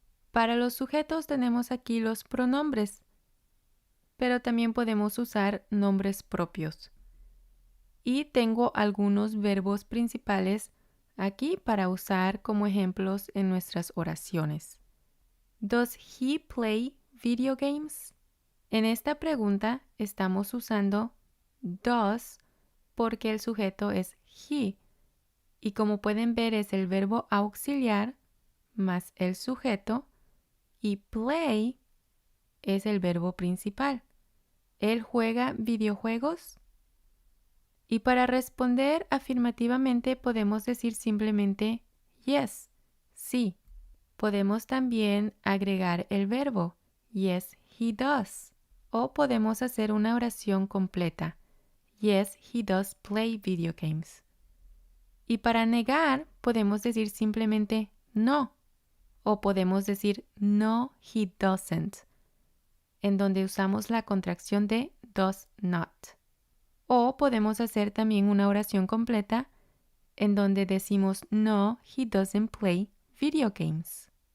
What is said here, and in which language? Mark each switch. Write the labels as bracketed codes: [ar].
[es] Para los sujetos tenemos aquí los pronombres, pero también podemos usar nombres propios. Y tengo algunos verbos principales aquí para usar como ejemplos en nuestras oraciones. [en] Does he play video games? [es] En esta pregunta estamos usando does porque el sujeto es he. Y como pueden ver es el verbo auxiliar más el sujeto y play es el verbo principal. ¿Él juega videojuegos? Y para responder afirmativamente podemos decir simplemente yes, sí. Podemos también agregar el verbo [en] yes, he does. [es] O podemos hacer una oración completa. [en] Yes, he does play video games. [es] Y para negar podemos decir simplemente no. O podemos decir [en] no, he doesn't, [es] en donde usamos la contracción de does not. O podemos hacer también una oración completa en donde decimos [en] no, he doesn't play video games.